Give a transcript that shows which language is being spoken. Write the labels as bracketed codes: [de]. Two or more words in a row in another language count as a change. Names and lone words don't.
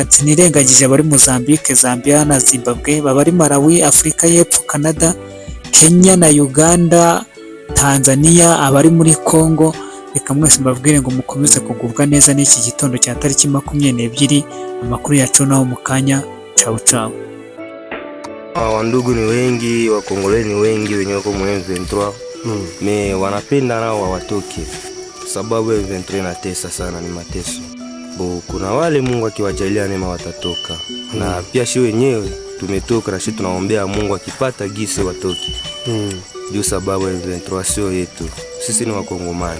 [rw] Sinirengagije abari Mozambique, Zambia na Zimbabwe, babari Malawi, Afurika y'Epfo, Canada, Kenya na Uganda, Tanzania, abari muri Congo, reka mwese mbabwire ngo mukomeze kugubwa neza n'iki gitondo cya tariki 22. Amakuru yacu naho mu kanya. [it] Ciao ciao. [sw] Wandugu ni wengi, Wakongole ni wengi wenye wako mu M23 me wanapenda nao hawatoke, sababu M23 inatesa sana, ni mateso. Kuna wale Mungu akiwajalia neema watatoka, na pia shi wenyewe tumetoka na shi tunaombea Mungu akipata gisi watoke juu sababu M23 sio yetu, sisi ni Wakongomani.